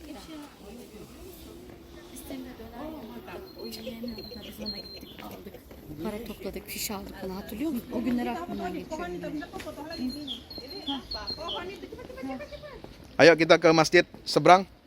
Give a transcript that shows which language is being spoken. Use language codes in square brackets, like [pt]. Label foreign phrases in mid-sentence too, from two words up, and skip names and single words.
[tr] Para topladık, fiş aldık bunu, hatırlıyor musun? O günler aklımdan geçiyor. [id] Ayo kita ke masjid seberang.